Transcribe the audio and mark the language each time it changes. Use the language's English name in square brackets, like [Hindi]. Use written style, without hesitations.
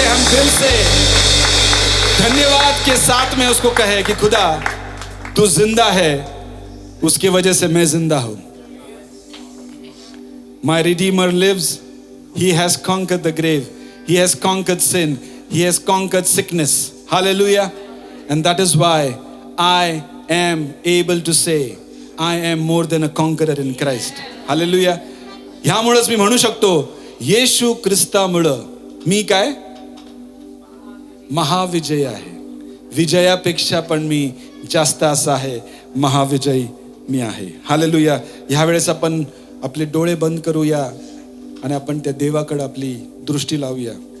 [Hindi] दिल से धन्यवाद के साथ में उसको कहे कि खुदा तू जिंदा है, उसकी वजह से मैं जिंदा हूं. [English] My Redeemer lives. He has conquered the grave. He has conquered sin. He has conquered sickness. Hallelujah. And that is why I am able to say I am more than a conqueror in Christ. Hallelujah. [Marathi] ह्यामुळेच मी म्हणू शकतो येशू ख्रिस्तामुळं मी काय महाविजय आहे. विजयापेक्षा पण मी जास्त असा आहे, महाविजयी मी आहे. Hallelujah. ह्या वेळेस आपण आपले डोळे बंद करूया आणि आपण त्या देवाकडे आपली दृष्टी लावूया.